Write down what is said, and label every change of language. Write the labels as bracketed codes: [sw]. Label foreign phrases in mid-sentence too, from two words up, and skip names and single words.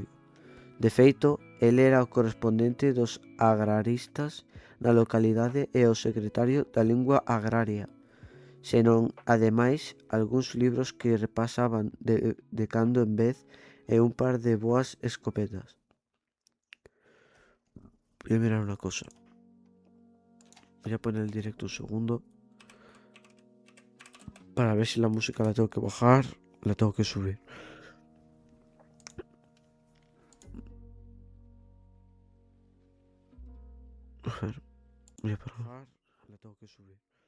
[gl] De feito, el era o correspondente dos agraristas na localidade e o secretario da lingua agraria, senón, ademais, algúns libros que repasaban de cando en vez e un par de boas escopetas. [es] Voy a mirar una cosa. Voy a poner el directo un segundo para ver si la música la tengo que bajar, la tengo que subir. A ver, voy a bajar, la tengo que subir.